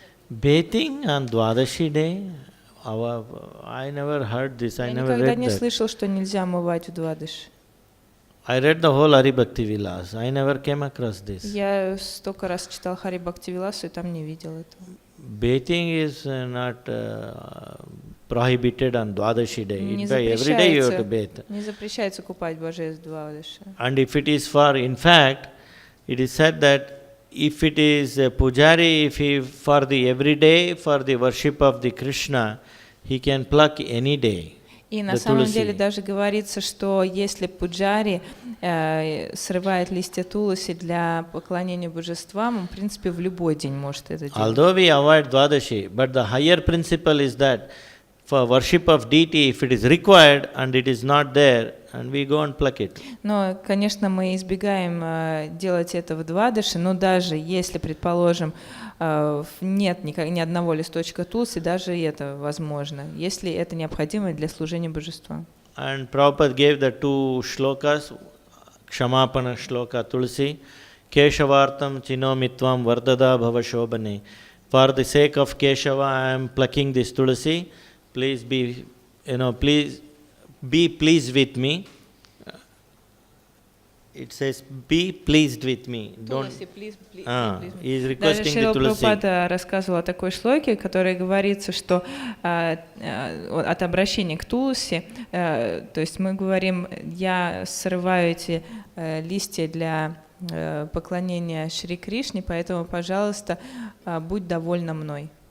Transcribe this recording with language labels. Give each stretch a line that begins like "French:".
English: Bathing on Dwadashi day? I never heard this. I never read that.
Russian: Я никогда не слышал, что нельзя омывать в Двадаши.
English: I read the whole Hari Bhakti Vilas. I never came across this.
Russian: Я столько раз читал Хари Бхакти Виласу и там не видел этого.
English: Bathing is not prohibited on Dwadashi day. In fact, every day you have to bathe.
Russian: Не запрещается купать божеств в Двадаши.
English: And if it is for, in fact, it is said that if it is a pujari, if he for the everyday, for the worship of the Krishna, he can pluck any day.
Russian: И на самом деле даже говорится, что если пуджари срывает листья туласи для поклонения божествам, он, в принципе, в любой день может это делать.
English: Although we avoid Dwadashi, but the higher principle is that for worship of deity, if it is required and it is not there, and we go and pluck it.
Russian: Но, конечно, мы избегаем делать это в Двадаши, но даже если, предположим, нет ни одного листочка тулси, даже это возможно, если это необходимо для служения божествам.
English: And Prabhupada gave the two shlokas, Kshamapana shloka Tulsi, Keshavartam Chinomitvam Vardada Bhava Shobhane. For the sake of Keshava, I am plucking this Tulsi. Please be pleased with me. It says, be pleased with me. Tulasi, please He is requesting
Russian: Даже
English: the
Russian: Шрила
English: Tulasi.
Russian: Прабхупада рассказывал о такой шлоке, в которой говорится, что от обращения к Туласи, то есть мы говорим, я срываю эти листья для поклонения Шри Кришне, поэтому, пожалуйста, будь довольна мной.